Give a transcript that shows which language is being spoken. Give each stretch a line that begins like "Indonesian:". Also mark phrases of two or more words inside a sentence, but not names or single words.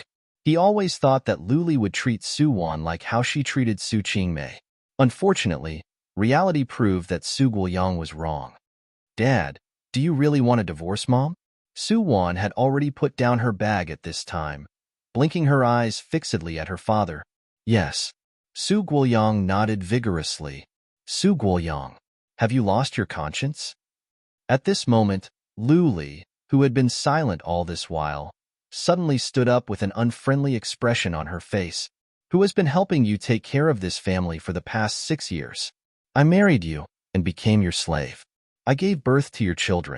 English: He always thought that Lu Li would treat Su Wan like how she treated Su Qingmei. Unfortunately, reality proved that Su Guoyang was wrong. Dad, do you really want a divorce, Mom? Su Wan had already put down her bag at this time, blinking her eyes fixedly at her father. Yes. Su Guoyang nodded vigorously. Su Guoyang, have you lost your conscience? At this moment, Lu Li, who had been silent all this while, suddenly stood up with an unfriendly expression on her face. Who has been helping you take care of this family for the past 6 years? I married you and became your slave. I gave birth to your children.